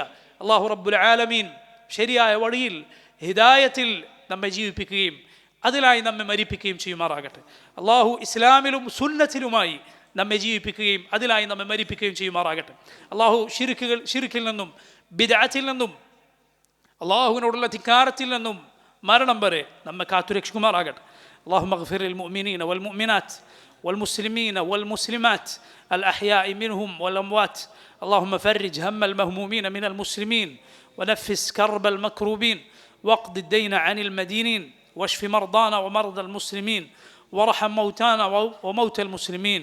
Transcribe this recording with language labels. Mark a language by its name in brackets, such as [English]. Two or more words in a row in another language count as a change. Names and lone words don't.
[Arabic] الله رب العالمين [Malayalam] ശരിയായ വഴിയിൽ, ഹിദായത്തിൽ നമ്മെ ജീവിപ്പിക്കുകയും അതിലായി നമ്മെ മരിപ്പിക്കുകയും ചെയ്യുമാറാകട്ടെ. അള്ളാഹു ഇസ്ലാമിലും സുന്നത്തിലുമായി നമ്മെ ജീവിപ്പിക്കുകയും അതിലായി നമ്മെ മരിപ്പിക്കുകയും ചെയ്യുമാറാകട്ടെ. അള്ളാഹു ശിർക്കിൽ നിന്നും ബിദ്അത്തിൽ നിന്നും അള്ളാഹുവിനോടുള്ള ധിക്കാരത്തിൽ നിന്നും മരണം വരെ നമ്മെ കാത്തുരക്ഷിക്കുമാറാകട്ടെ. [Arabic] اللهم اغفر للمؤمنين والمؤمنات والمسلمين والمسلمات الأحياء منهم والأموات. اللهم فرج هم المهمومين من المسلمين ونفس كرب المكروبين واقض الدين عن المدينين واشف مرضانا ومرضى المسلمين وارحم موتانا وموتى المسلمين.